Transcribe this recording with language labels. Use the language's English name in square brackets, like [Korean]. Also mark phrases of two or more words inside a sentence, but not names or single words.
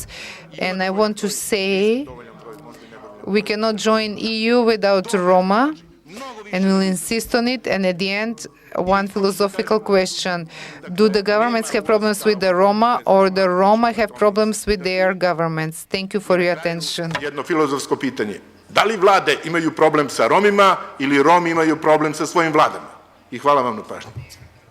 [English] And I want to say we cannot join EU without Roma, and we'll insist on it. And at the end, one philosophical question: do the governments have problems with the Roma, or the Roma have problems with their governments? Thank you for your attention. [Serbian] Jedno filozofsko pitanje. Da li vlade imaju problem sa Romima ili Romi imaju problem sa svojim vladama? I hvala vam na pažnji.